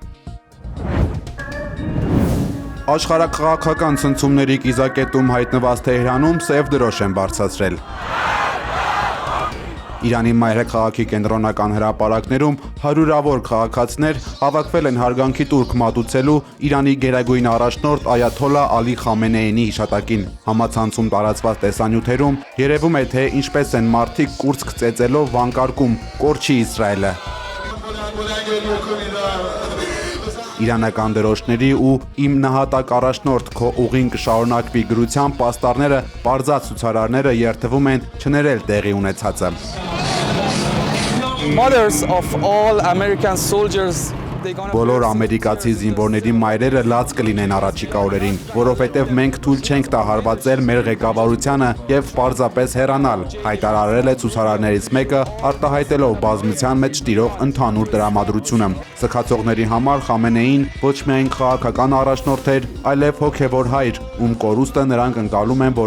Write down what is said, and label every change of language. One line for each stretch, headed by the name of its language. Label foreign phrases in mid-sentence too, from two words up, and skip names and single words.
Armenian: Աշխարհաքաղաքական ցնցումների կիզակետում հայտնված Թեհրանում սև դրոշ են բարձրացրել։ Իրանի մայրաքաղաքի կենտրոնական հրապարակներում հարյուրավոր քաղաքացիներ հավաքվել են հարգանքի տուրք մատուցելու Իրանի գերագույն առաջնորդ Այաթոլլա Ալի Խամենեիի հիշատակին։ Համացանցում տարածված տեսանյութերում երևում է, թե ինչպես են մարդիկ կուրծք ծեծելով վանկարկում «Կորչի Իսրայելը»։ Իրանական դրոշների ու «Իմ նահատակ առաջնորդ, քո ուղին կշարունակվի» գրությամբ պաստառները, պարզած ցուցարարները երթվում են չներել տեղի ունեցածը։
English: Mothers of all American soldiers.
Armenian: Բոլոր ամերիկացի զինվորների մայրերը լաց կլինեն առաջիկա օրերին, որովհետև մենք թույլ չենք տա հարվածել մեր ղեկավարությանը եւ պարզապես հեռանալ, հայտարարել է ցուցարարներից մեկը, արտահայտելով բազմության մեջ տիրող ընդհանուր տրամադրությունը։ Սքացողների համար Խամենեին ոչ միայն քաղաքական առաջնորդ էր, այլև հոգևոր հայր, ում կորուստը նրանք ընկալում են